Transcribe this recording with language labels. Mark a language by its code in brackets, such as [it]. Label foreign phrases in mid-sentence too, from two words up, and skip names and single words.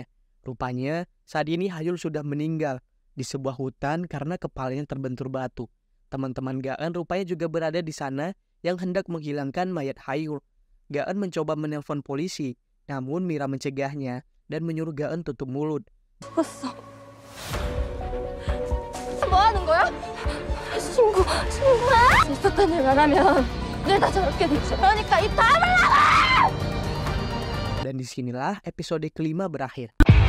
[id] Rupanya saat ini Hayul sudah meninggal di sebuah hutan karena kepalanya terbentur batu. Teman-teman Gaan rupanya juga berada di sana yang hendak menghilangkan mayat Hayul. Gaan mencoba menelpon polisi, namun Mira mencegahnya dan menyuruh Gaan tutup mulut. [ko] 죽었어. 뭐 하는 거야? 신고해? 있었던 일 말하면 내가 저렇게 되지. 그러니까 입 다물라고! [id] Dan disinilah episode kelima berakhir.